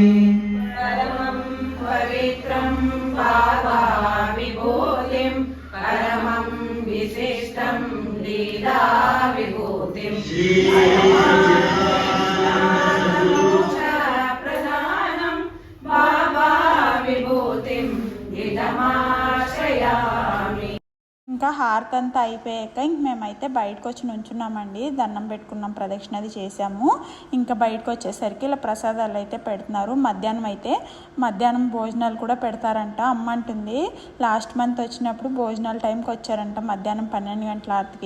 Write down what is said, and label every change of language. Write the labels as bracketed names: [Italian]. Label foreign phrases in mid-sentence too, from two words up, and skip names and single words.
[Sanskrit] परमं पवित्रं बाबा विभूतिं परमं विशिष्टं लीला विभूतिं प्रधानं बाबा विभूतिं इदमाश्रयामि। [Telugu] ఇంకా హారతి అంతా అయిపోయాక ఇంక మేమైతే బయటకు వచ్చి నుంచున్నామండి. దండం పెట్టుకున్నాం, ప్రదక్షిణ అది చేసాము. ఇంకా బయటకు వచ్చేసరికి ఇలా ప్రసాదాలు అయితే పెడుతున్నారు. మధ్యాహ్నం భోజనాలు కూడా పెడతారంట. అమ్మ అంటుంది [English] last month [Telugu] వచ్చినప్పుడు భోజనాల టైంకి వచ్చారంట, మధ్యాహ్నం 12 గంటల ఆర్తికి.